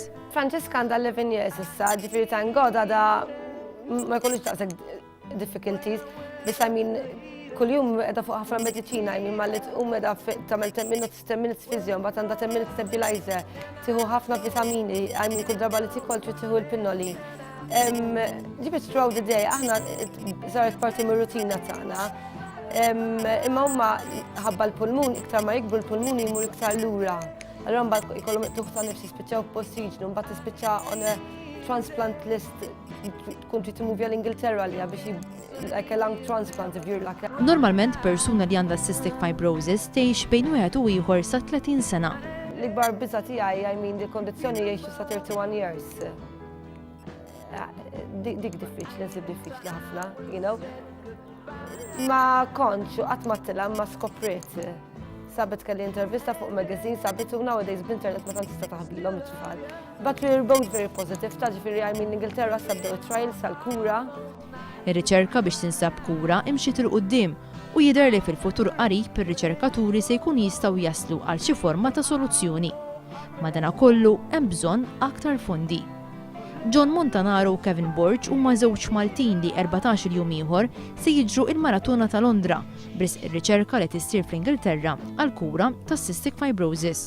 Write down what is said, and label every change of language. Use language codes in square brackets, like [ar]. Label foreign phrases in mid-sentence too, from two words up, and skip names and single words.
[mt] Francesca għandha 11 years issa, ġifieri [en] thank God [mt] għadha ma jkollux daqshekk difficulties, biex kuljum qiegħda fuq ħafna mediċina, malli tqum qiegħda tagħmel 10 [en] minutes physio, [mt] mbagħad għandha 10 [en] minutes nebulizer, [mt] tieħu ħafna vitamini, kull darba li tikol trid tieħu l-pinnoli. Ġifieri [en] throughout the day [mt] aħna saret parti mir-rutina tagħna. Imma huma ħabba l-pulmun, iktar ma jikbru l-pulmun jimur iktar lura. Allura mbagħad ikollhom tuħta nifsi jispiċċaw f'postiġnu, mbagħad tispiċċa [en] on a transplant list [mt] tkun trid timuvja l-Ingilterra li biex [en] like a lung transplant if you're like. [mt] Normalment persuna li għandha [en] cystic fibrosis [mt] tgħix bejn wieħed u ieħor sa 30 sena. L-ikbar biża' tiegħi il-kondizzjoni jgħixu sa 31 years. Dik diffiċli, nsib diffiċli ħafna, [en] you know. [mt] Ma kontx qatt ma tilha ma skopriet. Sabet kelli intervista fuq magazine, sabet u nowadays b'internet ma tantx tista' taħbilhom it-tfal. [en] But we're both very positive, [mt] ġifieri l-Ingilterra sabdew trials tal-kura. Ir-riċerka biex tinsab kura imxiet il quddiem u jidher li fil-futur qarib ir-riċerkaturi se jkunu jistgħu jaslu għal xi forma ta' soluzzjoni. Madankollu hemm bżonn aktar fondi. John Montanaro u Kevin Borch huma żewġ Maltin li 14 jum ieħor se jiġru il-Maratona ta' Londra bris ir-riċerka li tissir fl-Ingilterra għal kura tas- [en] cystic fibrosis.